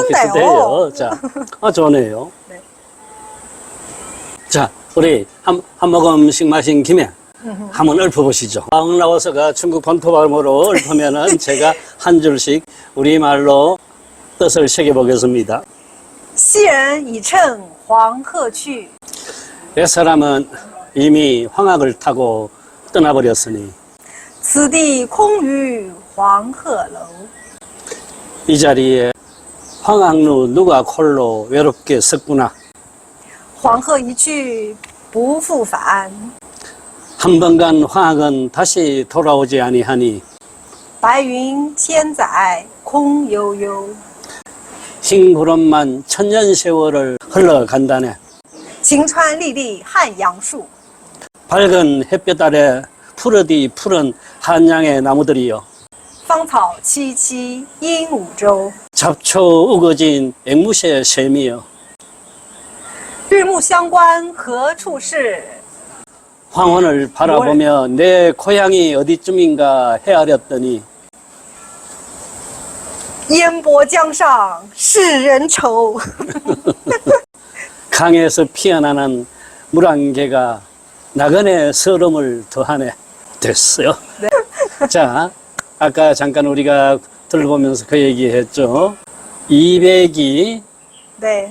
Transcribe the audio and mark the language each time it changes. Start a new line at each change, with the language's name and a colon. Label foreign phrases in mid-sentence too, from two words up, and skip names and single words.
Korean: 비슷해요. 자, 좋네요. 네. 자, 우리 한 모금씩 마신 김에 한번 읊어보시죠. 황라오스가 중국 본토 발음으로 읊으면은 제가 한 줄씩 우리말로 뜻을 새겨보겠습니다.
Chinese: 昔人已乘黄鹤去
Korean: 옛사람은 이미 황학을 타고 떠나버렸으니
Chinese: 此地空余黄鹤楼
Korean: 이 자리에 황학루 누가 홀로 외롭게 섰구나.
Chinese: 黄鹤一去不复返
Korean: 한 번 간 황학은 다시 돌아오지 아니하니
Chinese: 白云千载空悠悠
Korean: 흰 구름만 천년 세월을 흘러간다네.
Chinese: 晴川历历汉阳树
Korean: 밝은 햇볕 아래 푸르디 푸른 한양의 나무들이여
Chinese: 芳草萋萋鹦鹉洲
Korean: 잡초 우거진 앵무새 샘이여
Chinese: 日暮乡关何处是
Korean: 황혼을 바라보며 내 고향이 어디쯤인가 헤아렸더니
Chinese: 烟波江上世人愁
Korean: 강에서 피어나는 물안개가 나그네 서름을 더하네. 됐어요. 네. 자, 아까 잠깐 우리가 들어보면서 그 얘기했죠. 200이 네.